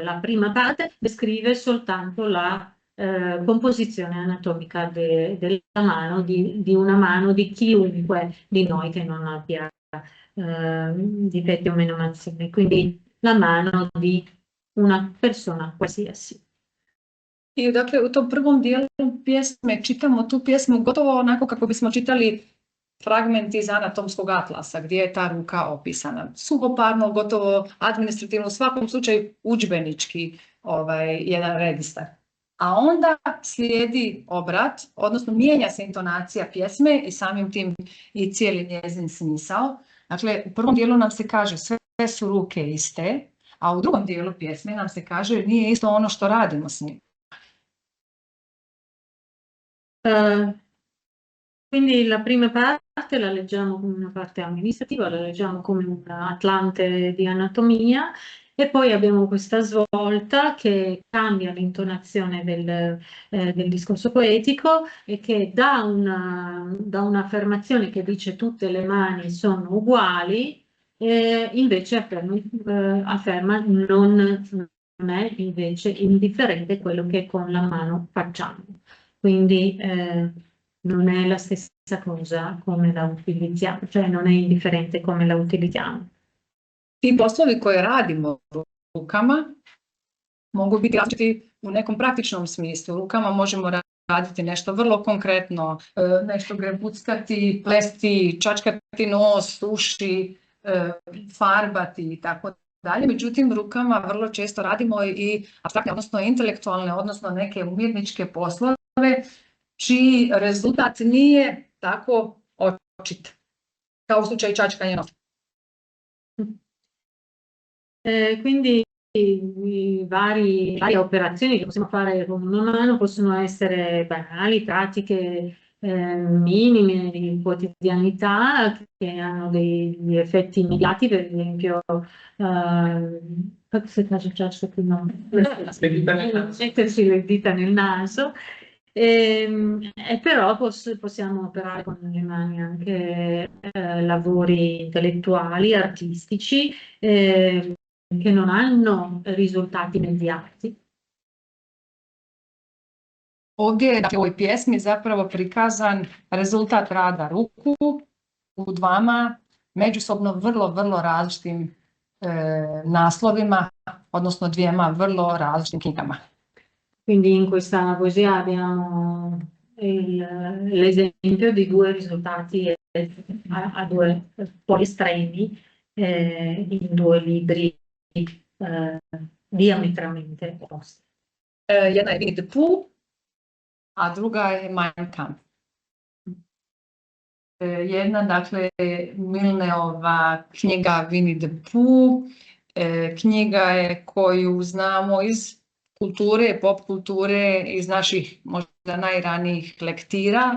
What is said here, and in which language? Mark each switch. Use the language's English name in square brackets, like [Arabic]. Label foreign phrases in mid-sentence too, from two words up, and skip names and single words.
[Italian] La prima parte descrive soltanto la composizione anatomica della mano, di una mano di chiunque di noi che non abbia difetti o menomazione, quindi la mano di una persona qualsiasi. [Croatian] I dakle u tom prvom dijelu pjesme čitamo tu pjesmu gotovo onako kako bismo čitali fragment iz anatomskog atlasa gdje je ta ruka opisana. Suhoparno, gotovo administrativno, u svakom slučaju udžbenički jedan registar. A onda slijedi obrat, odnosno mijenja se intonacija pjesme i samim tim i cijeli njezin smisao. Dakle, u prvom dijelu nam se kaže sve su ruke iste, a u drugom dijelu pjesme nam se kaže nije isto ono što radimo s njim. [Italian] Quindi la prima parte la leggiamo come una parte amministrativa, la leggiamo come un atlante di anatomia e poi abbiamo questa svolta che cambia l'intonazione del discorso poetico e che da un'affermazione che dice tutte le mani sono uguali, invece afferma non è invece indifferente quello che con la mano facciamo. Quindi non è la stessa cosa come la utilizziamo, cioè non è indifferente come la utilizziamo. [Croatian] Ti poslovi koje radimo rukama mogu biti različiti u nekom praktičnom smislu. Rukama možemo raditi nešto vrlo konkretno, nešto grebuckati, plesti, čačkati nos, uši, farbati i tako dalje. Međutim, rukama vrlo često radimo i apstraktne, odnosno intelektualne, odnosno neke umjetničke poslove, čiji rezultat nije tako očit, kao u slučaju čačkanja nosa. [Italian] Quindi varie operazioni che possiamo fare con una mano possono essere banali, pratiche, minime di quotidianità che hanno degli effetti immediati, per esempio, mettersi le dita nel naso, però possiamo operare con le mani anche lavori intellettuali, artistici, che non hanno risultati immediati. [Croatian] Ovdje je, dakle, u ovoj pjesmi zapravo prikazan rezultat rada ruku u dvama međusobno vrlo različitim naslovima, odnosno dvijema vrlo različitim knjigama. [Italian] Quindi in questa poesia abbiamo l'esempio di due risultati a due poli estremi in due libri diametralmente opposti. [Croatian] Jedna je Winnie the Pooh, a druga je Mein Kampf. Jedna, dakle, Milneova knjiga Winnie the Pooh, knjiga je koju znamo iz kulture, pop kulture, iz naših možda najranijih lektira.